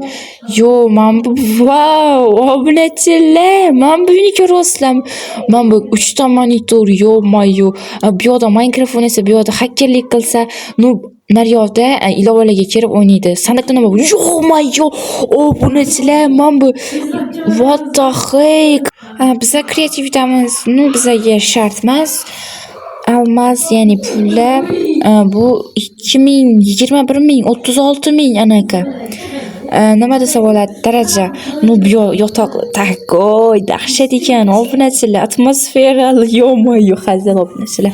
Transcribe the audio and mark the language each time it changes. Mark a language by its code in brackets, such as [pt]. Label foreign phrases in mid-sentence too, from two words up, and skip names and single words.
[uz] Men bu obunachilar, men bu uyni ko'ryapsizlarmi? Men bu 3 ta monitor, yo'q-mo'yo'q. Bu yoqda mikrofon esa, bu yoqda hakkerlik qilsa, naryoqda ilovalarga kirib o'ynaydi. Sandiqda nima bor? Yo'q-mo'yo'q. Obunachilar, men bu [en] what the heck? [uz] Biz kreativdamiz. Bizga shart emas. Almas, ya'ni pullar bu 2000, 21000, 36000 anaqa. nima desa bo'ladi, daraja. Bu yotoq takoy dahshat ekan, obunachilar, atmosferal, yo'q-mo'yo hazil obunachilar.